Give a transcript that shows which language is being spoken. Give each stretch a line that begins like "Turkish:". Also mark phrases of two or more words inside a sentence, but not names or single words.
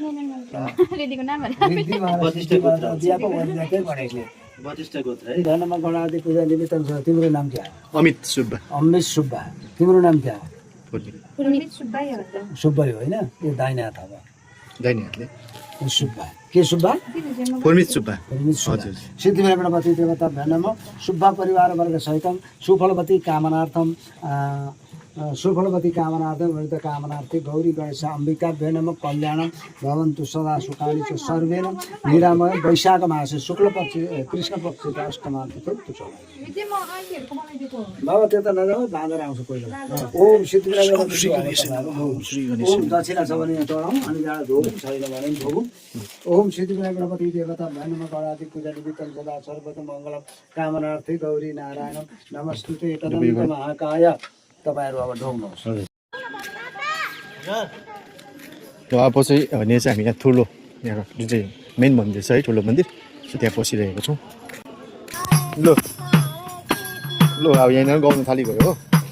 Nepali: बतिष्ठ गोत्र है। धनमा गणादि पूजा निमित्त तिम्रो नाम क्या? अमित सुब्बा। अमित सुब्बा। तिम्रो नाम क्या? सुब्बा होइन, यो दाहिने हात हो। दाहिने हातले सुब्बा। के सुब्बा? फुर्मित सुब्बा। हजुर।
Sanskrit: सिद्धिविनायक गणपति देवता भ्यानम सुब्बा परिवार वर्ग सहितम सुफलवती कामनार्थम सुफलवती कामनार्थम वृद्ध कामनार्थी गौरी गणेश अम्बिका भ्यानम कल्याणम भवन्तु सदा सुखानि च सर्वेन निरामय। वैशाख मासे शुक्ल पक्ष कृष्ण पक्ष अष्टमार्थ
Nepali: बाबा त्यता नजाऊ, बाँदर आउँछ कोही बेला। ओम सिद्धिविनायक ओम दक्षिणा छ भने यहाँ चढाउँ अनि जाँदा धोऊ, छैन भने धोऊ।
Sanskrit: ओम सिद्धिविनायक गणपति देवता भ्यानम गणादि पूजा निमित्तं सदा सर्वतम मङ्गलम कामनार्थी गौरी नारायणम नमस्ते तदन्त महाकाय।
Nepali: तपाईहरु अब ढोग्नुहोस्। त्यो अब चाहिँ भने चाहिँ हामी यहाँ ठुलो यहाँ जुन चाहिँ मेन मन्दिर छ है, ठुलो मन्दिर त्यहाँ पसिरहेको छौँ। ल ल अब यहाँनिर गाउनु थालिगयो हो।